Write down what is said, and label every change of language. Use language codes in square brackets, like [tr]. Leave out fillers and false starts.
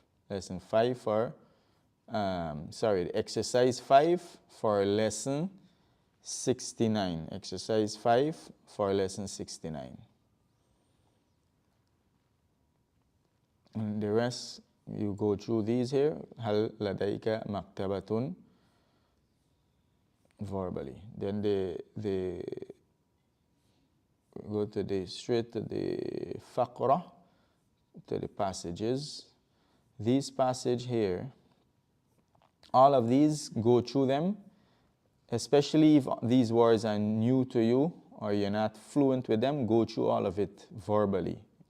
[en] Lesson 5 for, exercise 5 for lesson 69. Exercise 5 for lesson 69. And the rest, you go through these here. [ar] هل لديك مكتبة verbally. [en] Then they go to the straight to the faqra, to the passages. These passage here, all of these, go through them, especially if these words are new to you or you're not fluent with them, go through all of it verbally.